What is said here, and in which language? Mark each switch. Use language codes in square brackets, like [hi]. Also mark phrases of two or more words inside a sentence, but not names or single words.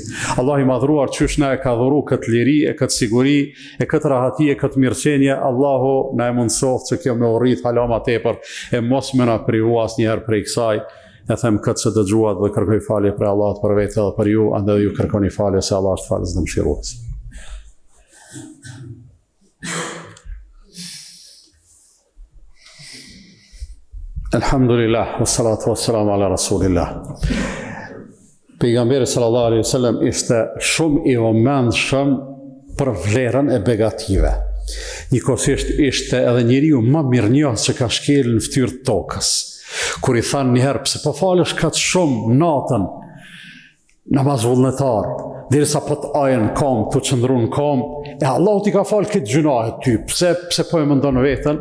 [sq] Allah i madhruar qysh na e ka dhuru këtë liri, e këtë siguri, e këtë rahati, e këtë mirëqenje, Allahu na e mundsoft që kjo me urrit halama tepër, e mos me na privu asnjëherë prej kësaj. E them këtë që dëgjuat dhe kërkoj falje për Allahut për vetë dhe për ju, andaj ju kërkoni falje se Allah është falës dhe mëshirues. [ar] الحمد لله والصلاة والسلام على رسول الله. [sq] Pejgamberi [ar] صلى الله عليه وسلم [sq] ishte shumë i vëmendshëm për vlerën e begative. Njëkohësisht ishte edhe njeriu më mirënjohës që ka shkelë në fytyrë të tokës. Kur i thanë njëherë, pse po falësh kaq shumë natën, namaz vullnetar, derisa po të ajën kam, të qëndru në kam, e Allahu ti ka falë këtë gjunahet ty, pse po e mendon veten?